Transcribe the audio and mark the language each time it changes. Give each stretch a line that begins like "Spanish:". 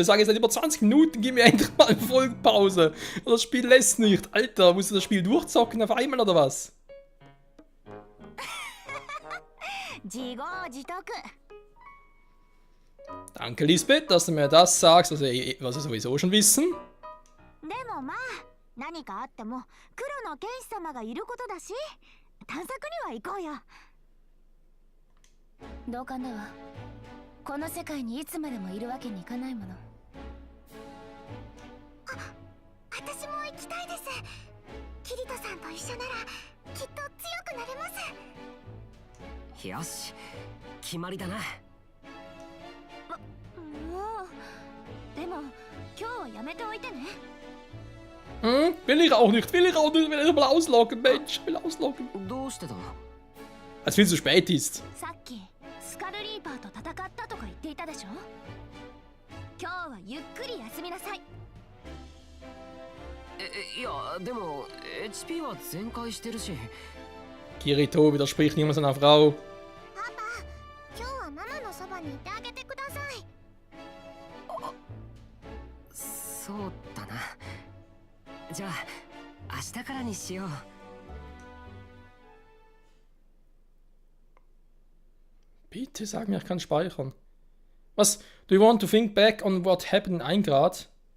German: Ich sage jetzt seit über 20 Minuten, gib mir endlich mal eine Folgenpause. Das Spiel lässt nicht. Alter, musst du das Spiel durchzocken auf einmal oder was?
Japanese: 自業自得。
German: Danke, Lisbeth, dass du mir das sagst, was wir sowieso schon wissen.
Japanese: でもまあ何かあっても黒の剣士様がいることだし探索には行こうよ。同感だわ。この世界にいつまでもいるわけにいかないもの。私も行きたいです。キリトさんと一緒ならきっと強くなれます。よし、決まりだな。もうでも今日はやめておいてね。
German: Will ich auch nicht, will ich mal ausloggen, Mensch, will ausloggen.
Japanese: どうしてだ？
German: Als viel zu spät ist.
Japanese: さっきスカルリーパーと戦ったとか言っていたでしょ。今日はゆっくり休みなさい。いや、でも HP は全開してるし。
German: Kirito widerspricht niemals seiner Frau.
Japanese: パパ、今日はママのそばにいてあげてください。そうだな。じゃあ明日からにしよう。
German: Bitte sag mir, ich kann speichern. Was?
English: Do you want to think back on what happened in 1 Grad?